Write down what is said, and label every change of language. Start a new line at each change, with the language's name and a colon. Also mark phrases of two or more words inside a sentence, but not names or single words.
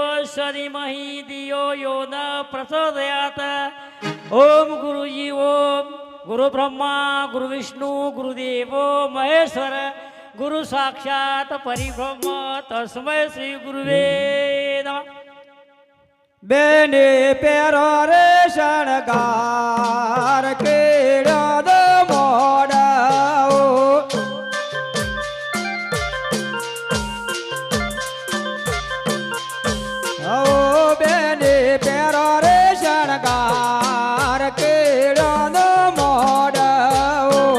Sanskrit: तत्सदिमहि धियो यो न प्रचोदयात् ओम गुरुजी ओम गुरु ब्रह्मा गुरु विष्णु गुरुदेवो महेश्वर गुरु साक्षात परिब्रह्म तस्मै श्री गुरुवे नमः
Gujarati: બેને પેરો રે શણગાર કેળો દો મોડાઓ ઓ બેને પેરો રે શણગાર કેળો દો મોડાઓ